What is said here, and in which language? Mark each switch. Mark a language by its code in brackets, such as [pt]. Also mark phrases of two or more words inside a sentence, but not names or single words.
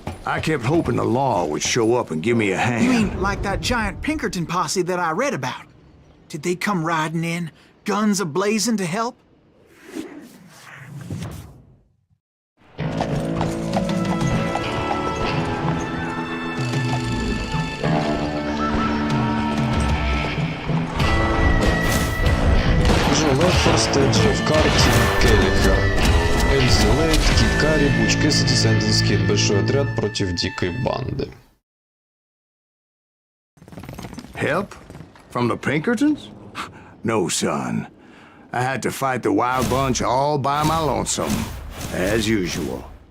[en] I kept hoping the law would show up and give me a hand. You mean like that giant Pinkerton posse that I read about? Did they come riding in, guns a-blazing to help? [ru] Леффер, Стейджев, Карти, Келлихер, Эльзи Лейт, Кит Карри, Буч Кэссиди, Сэнденс Кид. Большой отряд против дикой банды. [en] Help? From the Pinkertons? No, son. I had to fight the wild bunch all by my lonesome, as usual.